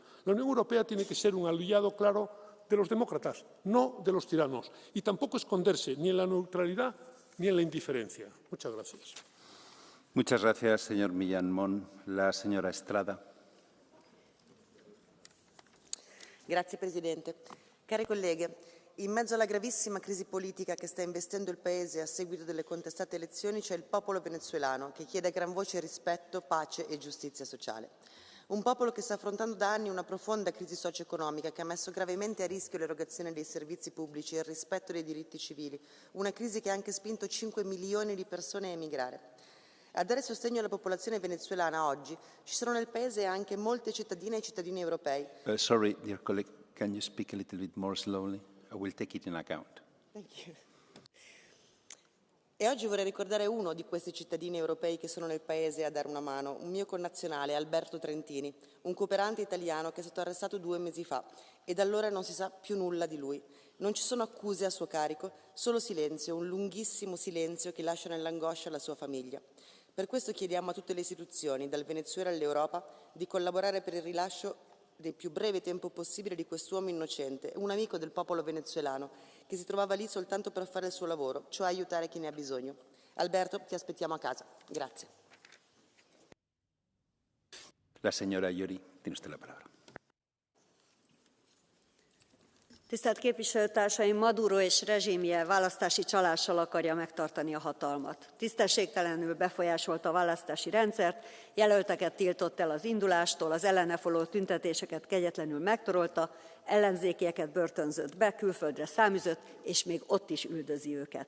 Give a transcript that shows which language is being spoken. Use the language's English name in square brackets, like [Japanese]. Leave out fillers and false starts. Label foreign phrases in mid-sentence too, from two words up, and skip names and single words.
[Spanish] La Unión Europea tiene que ser un aliado claro de los demócratas, no de los tiranos, y tampoco esconderse ni en la neutralidad ni en la indiferencia. Muchas gracias. Muchas gracias, señor Millán Mon. La señora Estrada. [Italian] Grazie Presidente. Cari colleghe, in mezzo alla gravissima crisi politica che sta investendo il Paese a seguito delle contestate elezioni c'è il popolo venezuelano che chiede a gran voce rispetto, pace e giustizia sociale. Un popolo che sta affrontando da anni una profonda crisi socio-economica che ha messo gravemente a rischio l'erogazione dei servizi pubblici e il rispetto dei diritti civili, una crisi che ha anche spinto 5 milioni di persone a emigrare. A dare sostegno alla popolazione venezuelana oggi ci sono nel Paese anche molte cittadine e cittadini europei. [English] Sorry, dear colleague, can you speak a little bit more slowly? I will take it in account. Thank you. [Italian] E oggi vorrei ricordare uno di questi cittadini europei che sono nel Paese a dare una mano, un mio connazionale, Alberto Trentini, un cooperante italiano che è stato arrestato 2 mesi fa e da allora non si sa più nulla di lui. Non ci sono accuse a suo carico, solo silenzio, un lunghissimo silenzio che lascia nell'angoscia la sua famiglia. Per questo chiediamo a tutte le istituzioni, dal Venezuela all'Europa, di collaborare per il rilascio del più breve tempo possibile di quest'uomo innocente, un amico del popolo venezuelano, che si trovava lì soltanto per fare il suo lavoro, cioè aiutare chi ne ha bisogno. Alberto, ti aspettiamo a casa. Grazie. [Spanish] La señora Llori, tiene usted la palabra. [Hungarian] Tisztelt képviselőtársaim, Maduro és rezsimje választási csalással akarja megtartani a hatalmat. Tisztességtelenül befolyásolta a választási rendszert, jelölteket tiltott el az indulástól, az ellene folyó tüntetéseket kegyetlenül megtorolta, ellenzékieket börtönzött be, külföldre száműzött, és még ott is üldözi őket.